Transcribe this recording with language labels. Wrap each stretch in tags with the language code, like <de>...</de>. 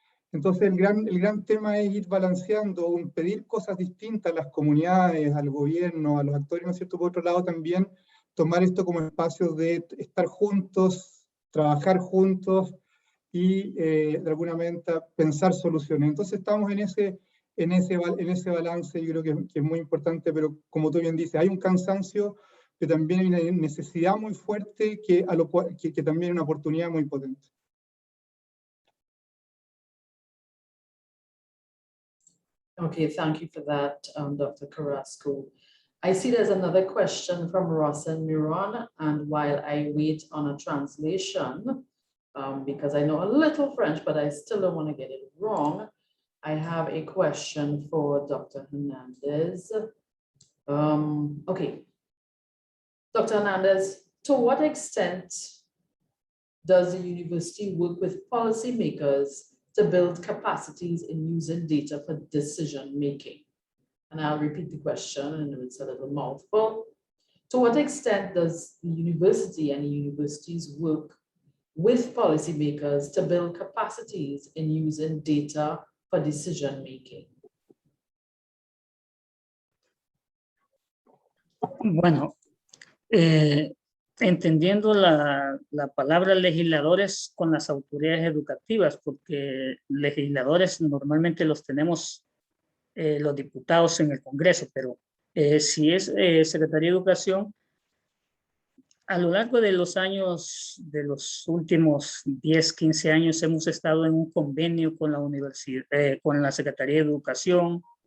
<es>Entonces, el gran tema es ir balanceando, pedir cosas distintas a las comunidades, al gobierno, a los actores, ¿no es cierto? Por otro lado, también tomar esto como espacios de estar juntos, trabajar juntos y, de alguna manera, pensar soluciones. Entonces, estamos en ese balance, yo creo que es muy importante, pero como tú bien dices, hay un cansancio, pero también hay una necesidad muy fuerte que también es una oportunidad muy potente.</es> <en>Okay, thank you for that, Dr. Carrasco. I see there's another question from Rosen Miron, and while I wait on a translation, because I know a little French, but I still don't want to get it wrong, I have a question for Dr. Hernandez. Okay, Dr. Hernandez, to what extent does the university work with policymakers to build capacities in using data for decision making? And I'll repeat the question, and it's a little mouthful. To what extent does the university and the universities work with policymakers to build capacities in using data for decision making?</en> <es>Bueno, entendiendo la palabra legisladores con las autoridades educativas, porque legisladores normalmente los tenemos los diputados en el Congreso, pero si es Secretaría de Educación, a lo largo de los años, de los últimos 10, 15 años, hemos estado en un convenio con la universidad, con la Secretaría de Educación.</es>